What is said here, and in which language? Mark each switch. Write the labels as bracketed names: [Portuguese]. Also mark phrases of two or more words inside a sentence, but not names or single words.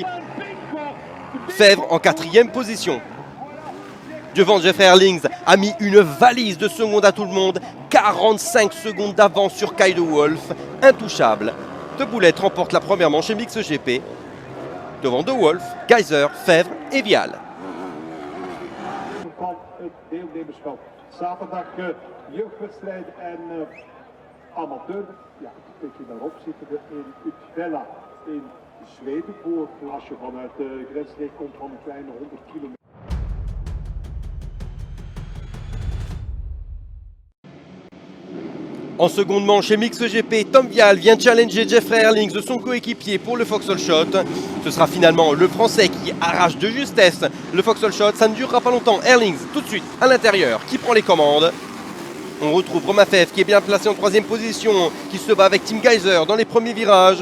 [French] Fèvre en 4e position. Devant Jeffrey Herlings a mis une valise de secondes à tout le monde. 45 secondes d'avance sur Kay de Wolf. Intouchable. De Boulette remporte la première manche Mix GP. Devant De Wolf, Geiser, Fèvre et Vial. [Dutch] Zaterdag jeugdwedstrijd en amateur. Ja, een beetje daarop zitten we in Utvella in Zweden. Als je vanuit de grensstreek komt van een kleine 100 kilometer. [French] En seconde manche Mix GP, Tom Vial vient challenger Jeffrey Herlings de son coéquipier pour le [English] Foxhole Shot. [French] Ce sera finalement le Français qui arrache de justesse le [English] Foxhole Shot. [French] Ça ne durera pas longtemps. Herlings tout de suite à l'intérieur qui prend les commandes. On retrouve Romain Fèvre qui est bien placé en 3e position, qui se bat avec Tim Geiser dans les premiers virages.